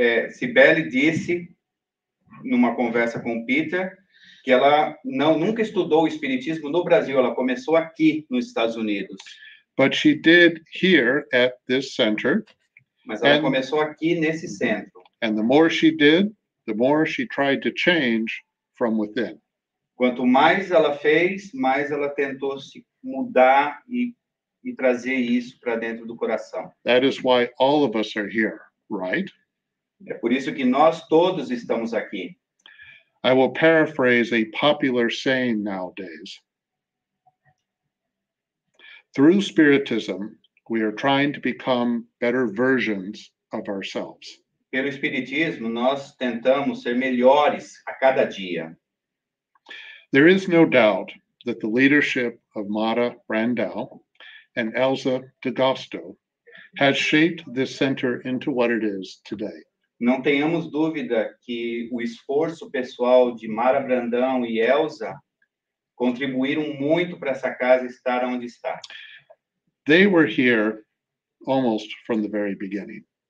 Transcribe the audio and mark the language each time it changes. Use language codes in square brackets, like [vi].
[pt] Cibele disse, numa conversa com o Peter, que ela nunca estudou o espiritismo no Brasil, ela começou aqui nos Estados Unidos. [en] But she did here at this center. [pt] Mas ela começou aqui nesse centro. [en] And the more she did, the more she tried to change from within. [pt] Quanto mais ela fez, mais ela tentou se mudar e trazer isso para dentro do coração. [en] That is why all of us are here, right? [pt] É por isso que nós todos estamos aqui. [en] I will paraphrase a popular saying nowadays. Through Spiritism, we are trying to become better versions of ourselves. [pt] Pelo espiritismo, nós tentamos ser melhores a cada dia. [en] There is no doubt that the leadership of Mara Brandau and Elsa D'Agosto has shaped this center into what it is today. [pt] Não tenhamos dúvida que o esforço pessoal de Mara Brandão e Elsa contribuíram muito para essa casa estar onde está. [en] They were here almost from the very beginning.